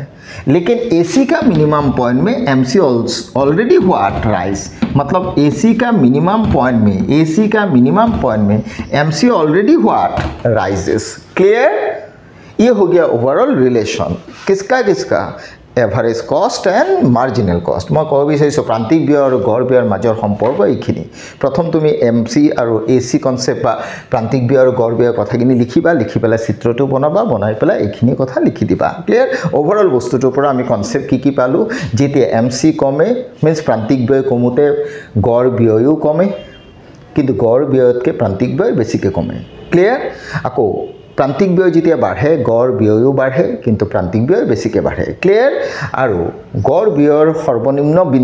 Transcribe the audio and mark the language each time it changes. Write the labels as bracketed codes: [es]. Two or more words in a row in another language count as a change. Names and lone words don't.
[hi] लेकिन AC का [en] minimum point [hi] में MC ऑलरेडी हुआ राइज, मतलब AC का [en] minimum point [hi] में, AC का [en] minimum point [hi] में MC ऑलरेडी हुआ राइजेस। क्लियर? ये हो गया [en] overall relation. [hi] किसका किसका? [en] average cost and marginal cost [as] মই ক'ব বিচাৰিছোঁ প্ৰান্তিক ব্যয় আৰু গড় ব্যয়ৰ মাজৰ সম্পৰ্ক এইখিনি প্ৰথম তুমি MC আৰু AC কনচেপ্ট বা প্ৰান্তিক ব্যয় আৰু গড় ব্যয়ৰ কথাখিনি লিখিবা লিখি পেলাই চিত্ৰটো বনাবা বনাই পেলাই এইখিনি কথা লিখি দিবা [en] clear overall [as] বস্তুটোৰ পৰা আমি কনচেপ্ট কি পালোঁ যেতিয়া MC কমে মিন্স প্ৰান্তিক ব্যয় কমোতে গড় ব্যয়ও কমে কিন্তু গড় ব্যয়তকৈ প্ৰান্তিক ব্যয় বেছিকৈ কমে ক্লিয়াৰ আকৌ প্ৰান্তিক ব্যয় যেতিয়া বাঢ়ে গড় ব্যয়ও বাঢ়ে কিন্তু প্ৰান্তিক ব্যয় বেছিকৈ বাঢ়ে ক্লিয়াৰ আৰু গড় ব্যয়ৰ সৰ্বনিম্ন